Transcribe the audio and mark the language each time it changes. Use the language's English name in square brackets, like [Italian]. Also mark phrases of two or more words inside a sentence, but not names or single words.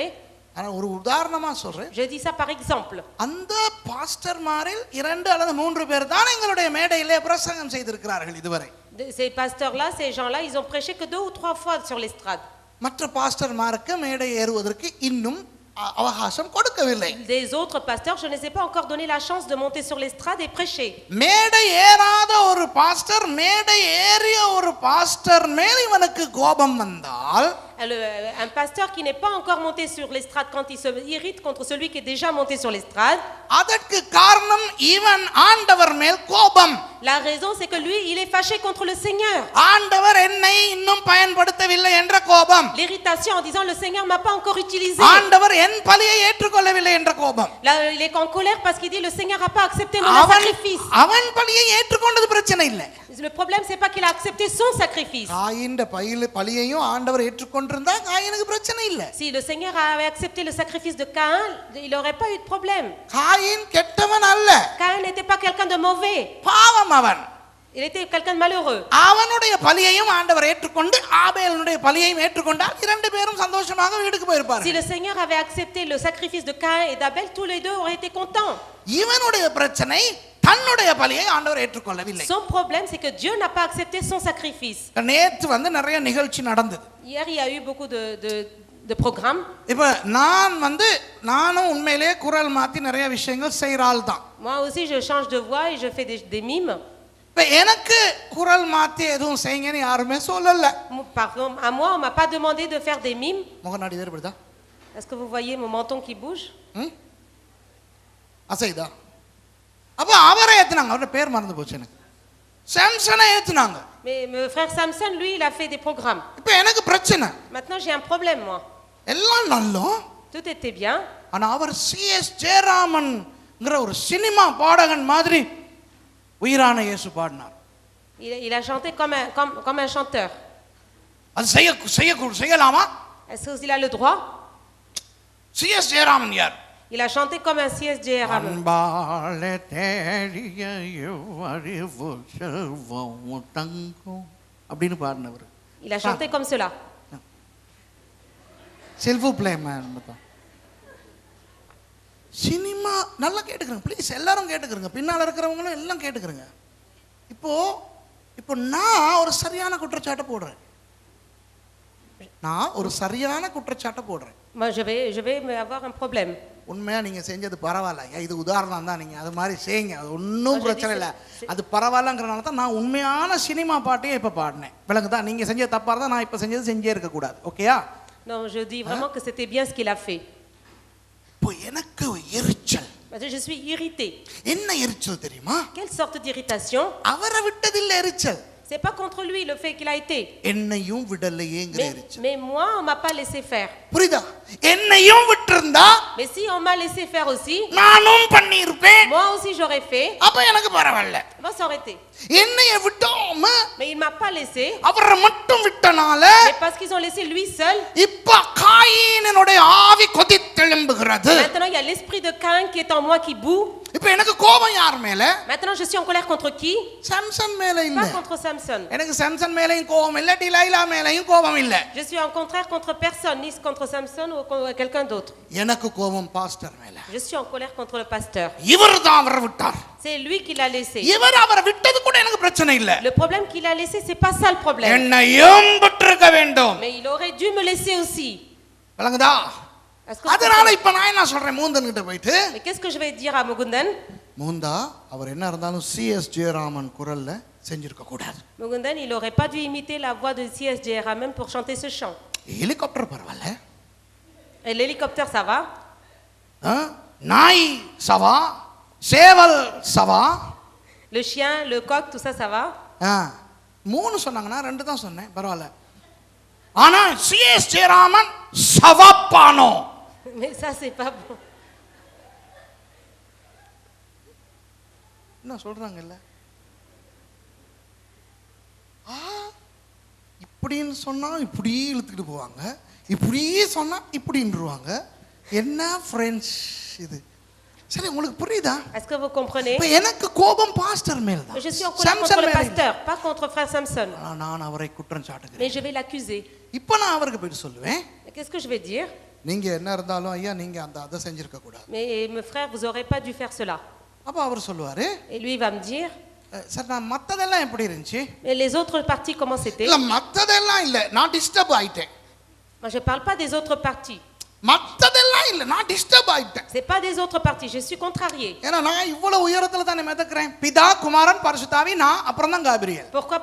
[Tamil] ஆனா ஒரு உதாரணமா சொல்றேன். [French] Je dis ça par exemple. [Tamil] அந்த பாஸ்டர்மாரில் 2 அல்லது 3 பேர் தான் எங்களுடைய மேடையிலே பிரசங்கம் செய்திருக்கிறார்கள் இதுவரை. [French] Ces pasteurs-là, ces gens-là, ils ont prêché que 2 ou 3 fois sur l'estrade. [Tamil] மற்ற பாஸ்டர்மாருக்கு மேடை ஏறுவதற்கு இன்னும் அவகாசம் கொடுக்கவில்லை. [French] Des autres pasteurs, je ne les ai pas encore donné la chance de monter sur l'estrade et prêcher. [Tamil] மேடை ஏறாத ஒரு பாஸ்டர் மேடை ஏறிய ஒரு பாஸ்டர் மேல் இவனுக்கு கோபம் வந்தால், [French] Un pasteur qui n'est pas encore monté sur l'estrade, quand il se irrite contre celui qui est déjà monté sur l'estrade, [Tamil] அதற்கு காரணம் இவன் ஆண்டவர் மேல் கோபம். [French] la raison c'est que lui, il est fâché contre le Seigneur. [Tamil] ஆண்டவர் என்னை இன்னும் பயன்படுத்தவில்லை என்ற கோபம். [French] L'irritation en disant le Seigneur m'a pas encore utilisé. [Tamil] ஆண்டவர் என் பலியை ஏற்றுக்கொள்ளவில்லை என்ற கோபம். [French] Là, il est en colère parce qu'il dit le Seigneur a pas accepté mon sacrifice. [Tamil] அவன் பலியை ஏற்றுக்கொண்டது பிரச்சனை இல்லை. [French] Le problème c'est pas qu'il a accepté son sacrifice. [Tamil] காயின் பலியையும் ஆண்டவர் ஏற்றுக்கொண்டிருந்தா காயினுக்கு பிரச்சனை இல்லை. [French] Si le Seigneur avait accepté le sacrifice de Caïn, il n'aurait pas eu de problème. [Tamil] காயின் கெட்டவன் அல்ல. [French] Caïn n'était pas quelqu'un de mauvais. [Tamil] பாவம் அவன். [French] Il était quelqu'un de malheureux. [Tamil] அவனுடைய பலியையும் ஆண்டவர் ஏற்றுக்கொண்டு ஆபேலுடைய பலியையும் ஏற்றுக்கொண்டால் 2 பேரும் சந்தோஷமாக வீட்டுக்கு போயிருப்பார்கள். [French] Si le Seigneur avait accepté le sacrifice de Caïn et d'Abel, tous les deux auraient été contents. [Tamil] இவனுடைய பிரச்சனை தன்னுடைய பலியை ஆண்டவர் ஏற்றுக்கொள்ளவில்லை. [French] Son problème c'est que Dieu n'a pas accepté son sacrifice. [Tamil] நேத்து நிறைய நிகழ்ச்சி நடந்தது. [French] Hier il y a eu beaucoup de programmes. [Tamil] இப்ப நானும் உண்மையிலேயே குரல் மாத்தி நிறைய விஷயங்கள் செய்றாள் தான். [French] Moi aussi je change de voix et je fais des mimes. [Tamil] இப்ப எனக்கு குரல் மாத்தி எதுவும் செய்யுங்கன்னு யாருமே சொல்லல. [French] Par exemple, à moi on m'a pas demandé de faire des mimes. [Tamil] முகநாடி வேறுபடுதா? [French] Est-ce que vous voyez mon menton qui bouge? [Tamil] அசைதா? அப்ப அவரை ஏத்துனாங்க. அவரோட பேர் மறந்து போச்சு எனக்கு. சாம்சனை ஏத்துனாங்க. [French] Mais mon frère Samson lui il a fait des programmes. [Tamil] இப்ப எனக்கு பிரச்சனை. [French] Maintenant j'ai un problème moi. [Tamil] எல்லாம் நல்லா. [French] Tout était bien. [Tamil] ஆனா அவர் சிஎஸ் ஜெயராமன்ங்கற ஒரு சினிமா பாடகன் மாதிரி உயிரான இயேசு பாடினார். [French] Il a chanté comme un chanteur. [Tamil] அது செய்யலாமா? [French] Est-ce qu'il a le droit? [Tamil] சிஎஸ் ஜெயராமன் யார்? [French] Il a chanté comme un C.S. Jayaraman. [Tamil] அன்பாலே தேடிய அறிவு செல்வம் தங்கும் அப்படின்னு பாடினவர். [French] Il a chanté comme cela. [Tamil] செல்வ பிளேமேன் சினிமா நல்லா கேட்டுக்கிறேங்க ப்ளீஸ், எல்லாரும் கேட்டுக்கிறங்க, பின்னால் இருக்கிறவங்களும் எல்லாம் கேட்டுக்கிறங்க. இப்போ நான் ஒரு சரியான குற்றச்சாட்டை போடுறேன். [French] Moi je vais avoir un problème. [Tamil] உண்மையா நீங்க செஞ்சது பரவாயில்ல, இது உதாரணம் தான், நீங்க அது மாதிரி செய்யுங்க, அது ஒன்றும் பிரச்சனை இல்லை, அது பரவாயில்லங்கிறனால தான் நான் உண்மையான சினிமா பாட்டையும் இப்போ பாடினேன். விளங்குதா? நீங்க செஞ்சது தப்பா இருந்தால் நான் இப்போ செஞ்சது செஞ்சே இருக்கக்கூடாது. ஓகேயா? [French] Non, je dis vraiment que c'était bien ce qu'il a fait. [Tamil] இப்போ எனக்கு எரிச்சல். [French] Parce que je suis irritée. [Tamil] என்ன எரிச்சல் தெரியுமா? [French] Quelle sorte d'irritation? [Tamil] அவரை விட்டதில்லை எரிச்சல், [French] C'est pas contre lui le fait qu'il a été. [Tamil] என்னையும் விடலையேங்கிற [French] Mais, [Tamil] எரிச்சல். [French] mais moi, on m'a pas laissé faire. [Tamil] புரியுதா? என்னையும் விட்டிருந்தா [French] Mais si on m'a laissé faire aussi, [Tamil] நானும் பண்ணியிருப்பேன், [French] moi aussi j'aurais fait. [Tamil] அப்ப எனக்கு பரவாயில்ல. [French] Moi, ça aurait été. [Tamil] என்னைய விட்டோம [French] Mais il m'a pas laissé. [Tamil] அவரை மட்டும் விட்டனால [French] Mais parce qu'ils ont laissé lui seul. [Tamil] இப்ப காயீனனுடைய ஆவி கொதித்தெழும்புகிறது. [French] Maintenant, il y a l'esprit de Caïn qui est en moi qui bout. [Tamil] இப்ப எனக்கு கோபம் யார் மேல? [French] Maintenant, je suis en colère contre qui? [Tamil] சாம்சன் மேல இல்ல. [French] Pas contre Samson. [Tamil] எனக்கு சாம்சன் மேலயும் கோபம் இல்ல, டிலைலா மேலயும் கோபம் இல்ல. [French] Je suis en contraire contre personne, ni contre Samson ou contre quelqu'un d'autre. [Tamil] எனக்கு கோபம் பாஸ்டர் மேல. [French] Je suis en colère contre le pasteur. [Tamil] இவர்தான் அவரை விட்டார். [French] C'est lui qui l'a laissé. [Tamil] இவர் அவரை விட்டது கூட எனக்கு பிரச்சனை இல்ல. [French] Le problème qu'il a laissé, c'est pas ça le problème. [Tamil] என்னையும் விட்டிருக்க வேண்டும். [French] Mais il aurait dû me laisser aussi. [Tamil] விளங்குதா? [French] Est-ce que vous [Tamil] அதனால [French] comprenez? [Tamil] இப்ப நான் என்ன சொல்றேன், மூந்தன் கிட்ட போயிட்டு, [French] Mais qu'est-ce que je vais dire à Mugundan? [Tamil] மூந்தா அவர் என்ன இருந்தாலும் சிஎஸ் ஜெயராமன் குரல்ல செஞ்சிருக்க கூடாது. [French] Mugundan, il aurait pas dû imiter la voix de C.S. Jera même pour chanter ce chant. [Tamil] ஹெலிகாப்டர் பரவாயில்ல, [French] Et l'hélicoptère, ça va? [Tamil] நாய் சவா, சேவல் சவா, [French] Le chien, le coq, tout ça, ça va? [Tamil] மூணு சொன்னாங்கன்னா ரெண்டு தான் சொன்னேன், பரவாயில்ல. ஆனா சிஎஸ் ஜெயராமன் சவப்பானோ. [French] Mais ça, c'est pas bon. [Tamil] என்ன சொல்றாங்கல்ல, இப்படின்னு சொன்னா இப்படி இழுத்துக்கிட்டு போவாங்க, இப்படி சொன்னா இப்படின்றுவாங்க. என்ன ஃப்ரெண்ட்ஸ் இது? சரி, உங்களுக்கு புரியுதா? [French] Est-ce que vous comprenez? [Tamil] இப்ப எனக்கு கோபம் பாஸ்டர் மேல தான். [French] Je suis en colère contre le pasteur, pas contre frère Samson. [Tamil] நான் அவரை குற்றம் சாட்டுகிறேன். [French] Mais je vais l'accuser. [Tamil] இப்ப நான் அவருக்கு போய் சொல்லுவேன், [French] Qu'est-ce que je vais dire? [Tamil] நீங்க என்ன இருந்தாலும் ஐயா நீங்க அந்த அதை செஞ்சிருக்க கூடாது. [French] Mais mes frères, vous aurez pas dû faire cela. [Tamil] அப்ப அவர் சொல்லுவாரு, [French] Et lui, il va me dire, [Tamil] சார் நான் மத்ததெல்லாம் எப்படி இருந்துச்சு? [French] mais les autres parties, comment c'était? [Tamil] இல்ல மத்ததெல்லாம் இல்ல, நான் டிஸ்டர்ப் ஆயிட்டேன். [French] Moi, je parle pas des autres parties. [Tamil] மத்ததெல்லாம் இல்ல, நான் டிஸ்டர்ப் ஆயிட்டேன். [French] C'est pas des autres parties, je suis contrarié. [Tamil] ஏன்னா நான் இவ்வளவு உயரத்துல தானே மிதக்கிறேன். பிதா, குமாரன், பரிசுத்தாவி, நான் அப்புறம் தான் காபிரியல். [French] Pourquoi?